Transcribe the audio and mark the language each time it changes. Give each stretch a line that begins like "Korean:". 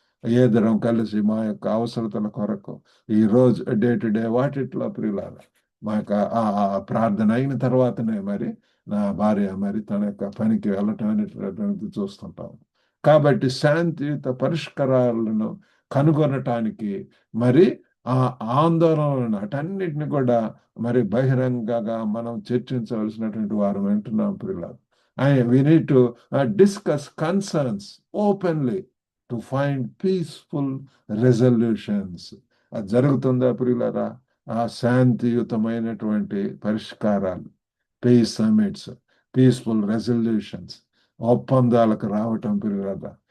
Telugu: ఇద్దరం కలిసి మా యొక్క అవసరతల కొరకు ఈ రోజు డే టు డే వాటిట్లో ప్రియులారా మా యొక్క ఆ ప్రార్థన అయిన తర్వాతనే మరి నా భార్య మరి తన యొక్క పనికి వెళ్ళటం అనేటటువంటిది చూస్తుంటాం. కాబట్టి శాంతియుత పరిష్కారాలను కనుగొనటానికి మరి ఆ ఆందోళనలను అటన్నిటిని కూడా మరి బహిరంగంగా మనం చర్చించవలసినటువంటి వారు వింటున్నాం ప్రియులారా.
English: We need to discuss concerns openly to find peaceful resolutions.
Telugu: అది జరుగుతుందా ప్రియులారా? ఆ శాంతియుతమైనటువంటి పరిష్కారాలు, పీస్ సమిట్స్, పీస్ఫుల్ రెజల్యూషన్స్, ఒప్పందాలకు రావటం ప్రియులారా.